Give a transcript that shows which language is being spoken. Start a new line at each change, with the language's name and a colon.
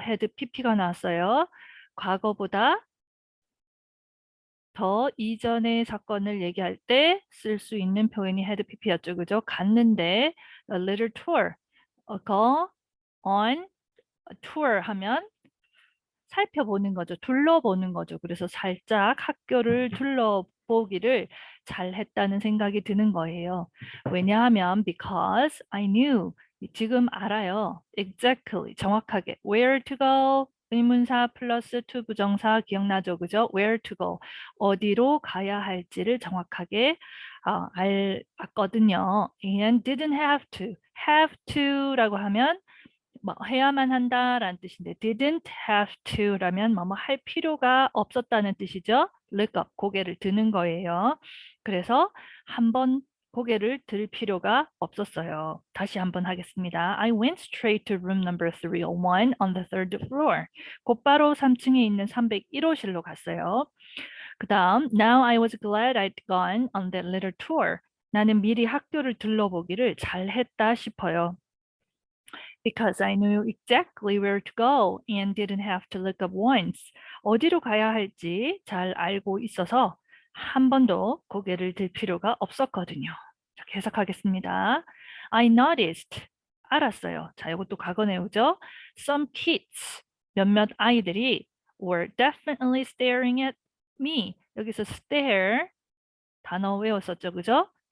Korean: had pp가 나왔어요. 과거보다 더 이전의 사건을 얘기할 때 쓸 수 있는 표현이 had pp였죠. 그죠? 갔는데
English: a little tour, go on a tour
Korean: 하면 살펴보는 거죠. 둘러보는 거죠. 그래서 살짝 학교를 둘러보기를 잘 했다는 생각이 드는 거예요. 왜냐하면
English: because I knew
Korean: 지금 알아요.
English: exactly
Korean: 정확하게
English: where to go
Korean: 의문사 플러스 to 부정사 기억나죠? 그죠?
English: where to go
Korean: 어디로 가야 할지를 정확하게 알았거든요.
English: and didn't have to
Korean: 라고 하면 뭐 해야만 한다라는 뜻인데
English: didn't have to
Korean: 라면 뭐뭐 할 필요가 없었다는 뜻이죠.
English: look up
Korean: 고개를 드는 거예요. 그래서 한번 고개를 들 필요가 없었어요. 다시 한번 하겠습니다.
English: I went straight to room number 301 on the third floor.
Korean: 곧바로 3층에 있는 301호실로 갔어요. 그 다음
English: Now I was glad I'd gone on that little tour.
Korean: 나는 미리 학교를 둘러보기를 잘했다 싶어요.
English: Because I knew exactly where to go and didn't have to look up once.
Korean: 어디로 가야 할지 잘 알고 있어서 한 번도 고개를 들 필요가 없었거든요. 이렇게 해석하겠습니다.
English: I noticed.
Korean: 알았어요. 자, 이것도 과거 내용이죠.
English: Some kids.
Korean: 몇몇 아이들이
English: were definitely staring at me.
Korean: 여기서 stare 단어 외웠었죠. 그죠?